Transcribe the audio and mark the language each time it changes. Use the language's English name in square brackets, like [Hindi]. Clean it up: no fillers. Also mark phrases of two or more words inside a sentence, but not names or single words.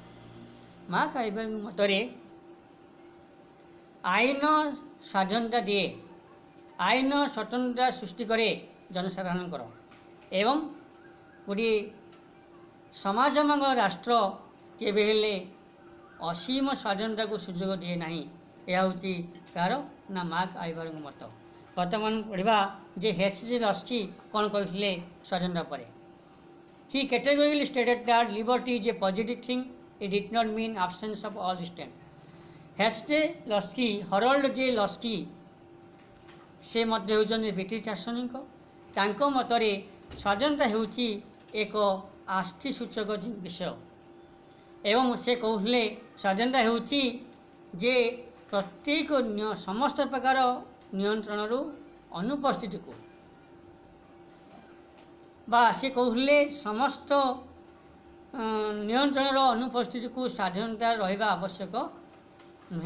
[Odia] ମାର୍କ୍ସ ଆଇବରଙ୍କ ମତରେ ଆଇନ ସ୍ୱାଧୀନତା ଦିଏ, ଆଇନ ସ୍ୱତନ୍ତ୍ରତା ସୃଷ୍ଟି କରେ ଜନସାଧାରଣଙ୍କର, ଏବଂ ଗୋଟିଏ ସମାଜମଙ୍ଗଳ ରାଷ୍ଟ୍ର କେବେ ହେଲେ ଅସୀମ ସ୍ୱାଧୀନତାକୁ ସୁଯୋଗ ଦିଏ ନାହିଁ। ଏହା ହେଉଛି କାହାର ନା ମାର୍କ୍ସ ଆଇବରଙ୍କ ମତ। ବର୍ତ୍ତମାନ ପଢ଼ିବା ଯେ H.G. ଲସ୍କି କ'ଣ କହିଥିଲେ ସ୍ୱାଧୀନତା ପରେ। [English] ହି categorically stated that liberty is a positive thing. It did not mean absence of all restraint. [Odia] H.G. ଲସ୍କି, ହରଲ୍ଡ ଜେ ଲସ୍କି, ସେ ମଧ୍ୟ ହେଉଛନ୍ତି ବ୍ରିଟିଶ ଦାର୍ଶନିକ। ତାଙ୍କ ମତରେ ସ୍ୱାଧୀନତା ହେଉଛି ଏକ ଆସ୍ଥି ସୂଚକ ବିଷୟ, ଏବଂ ସେ କହୁଥିଲେ ସ୍ୱାଧୀନତା ହେଉଛି ଯେ ପ୍ରତ୍ୟେକ ସମସ୍ତ ପ୍ରକାର ନିୟନ୍ତ୍ରଣରୁ ଅନୁପସ୍ଥିତିକୁ, ବା ସେ କହୁଥିଲେ ସମସ୍ତ ନିୟନ୍ତ୍ରଣର ଅନୁପସ୍ଥିତିକୁ ସ୍ୱାଧୀନତା ରହିବା ଆବଶ୍ୟକ ନୁହେଁ।